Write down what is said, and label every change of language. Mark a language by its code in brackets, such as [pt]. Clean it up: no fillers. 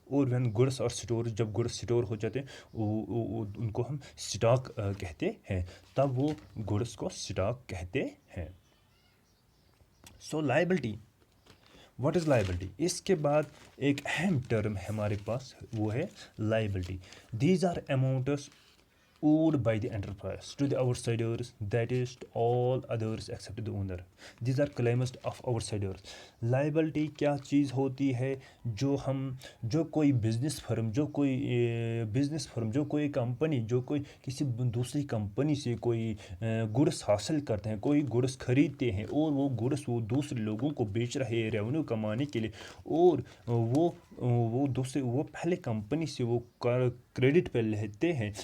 [ur] اور [en] when goods are store, [ur] جب goods store ہو جاتے ہیں ان کو ہم اسٹاک کہتے ہیں، تب وہ گڈس کو اسٹاک کہتے ہیں. سو لائبلٹی، [en] What is liability? [ur] اس کے بعد ایک اہم ٹرم ہے ہمارے پاس، وہ ہے liability. [en] These are amounts owed by the enterprise to the outsiders, that is to all others except the owner. These are claims of outsiders. [ur] Liability کیا چیز ہوتی ہے؟ جو کوئی بزنس فرم، جو کوئی کمپنی، جو کوئی کسی دوسری کمپنی سے کوئی گڈس حاصل کرتے ہیں، کوئی گڈس خریدتے ہیں، اور وہ گڈس وہ دوسرے لوگوں کو بیچ رہے ہیں ریونیو کمانے کے لیے، اور وہ پہلے کمپنی سے وہ کریڈٹ پہ لیتے ہیں.